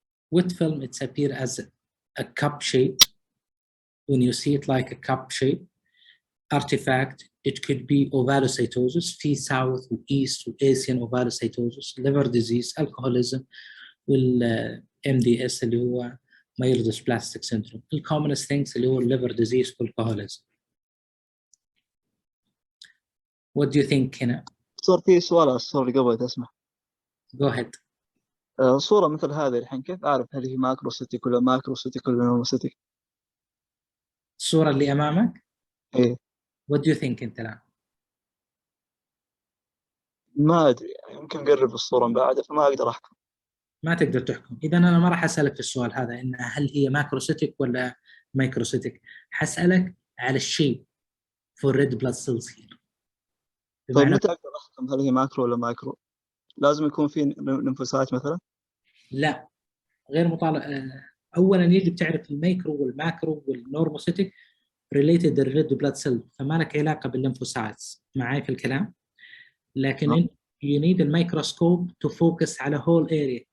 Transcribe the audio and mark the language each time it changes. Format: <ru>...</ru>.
<en>Wet film, it's appear as a cup shape. When you see it like a cup shape, artifact, it could be ovalocytosis, في south وeast وasian ovalocytosis, liver disease, alcoholism, MDS</en> <ar>اللي هو</ar> <en>myelodysplastic syndrome. The commonest things اللي هو liver disease والalcoholism. What do you think هنا؟</en> <ar>صار في سؤال على الصورة اللي قبل تسمح.</ar> <en>Go ahead.</en> <ar>صورة مثل هذه الحين كيف أعرف هل هي ماكروسيتيك ولا ماكروسيتيك ولا نورموسيتيك؟ الصورة اللي أمامك؟ إيه.</ar> <en>What do you think</en> <ar>أنت الآن؟ ما أدري يعني يمكن أقرب الصورة من بعد فما أقدر أحكم. ما تقدر تحكم. إذا أنا ما راح أسألك في السؤال هذا إن هل هي ماكروسيتيك ولا مايكروسيتيك. حسألك على الشيء</ar> <en>for red blood cells here.</en> <ar>طيب متى أقدر أحكم هل هي ماكرو ولا مايكرو؟ لازم يكون في ليمفوسايت مثلا؟ لا، غير مطالب. أولا يجب تعرف الميكرو والماكرو والنورموسيتيك related للريد بلاد سيل، فما لك علاقة بالليمفوسايتس. معي في الكلام؟ لكن انت</ar> <en>you need</en> <ar>الميكروسكوب</ar> <en>to focus</en> <ar>على whole area.</ar>